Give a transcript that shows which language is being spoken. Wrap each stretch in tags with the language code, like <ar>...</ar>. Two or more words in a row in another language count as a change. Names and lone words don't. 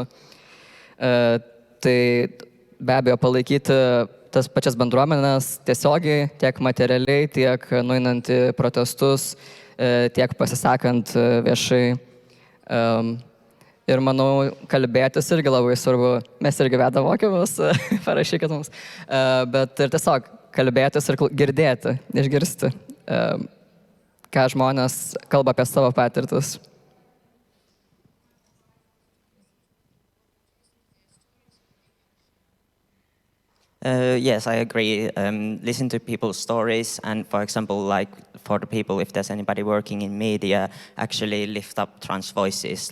<lt>Tai be abejo palaikyti tas pačias bendruomenės tiesiogiai, tiek materialiai, tiek nueinant į protestus, tiek pasisakant viešai. Ir manau, kalbėtis irgi labai svarbu. Mes irgi veda mokymus, parašykit mums. Bet ir tiesiog kalbėtis ir girdėti, išgirsti, ką žmonės kalba apie savo patirtis.</lt> <en>Yes, I agree. Listen to people's stories, and for example, like for the people, if there's anybody working in media, actually lift up trans voices.</en>